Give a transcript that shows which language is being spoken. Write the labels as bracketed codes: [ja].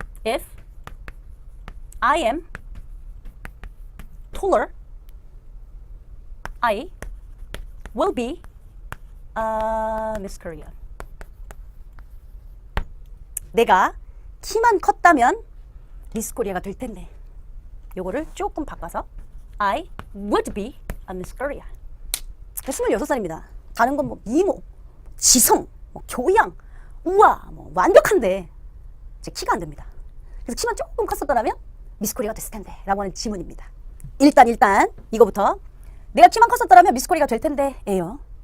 [en] If I am taller, I will be Miss Korea. [ko] 내가 키만 컸다면 미스 코리아가 될 텐데. 요거를 조금 바꿔서 [en] I would be a Miss Korea. [ko] 26살입니다. 다른 건 뭐 미모, 지성, 뭐 교양, 우와, 뭐 완벽한데 제 키가 안 됩니다. 그래서 키만 조금 컸었더라면 미스 코리아가 됐을 텐데 라고 하는 지문입니다. 일단 이거부터 내가 키만 컸었더라면 미스 코리아가 될 텐데 예요.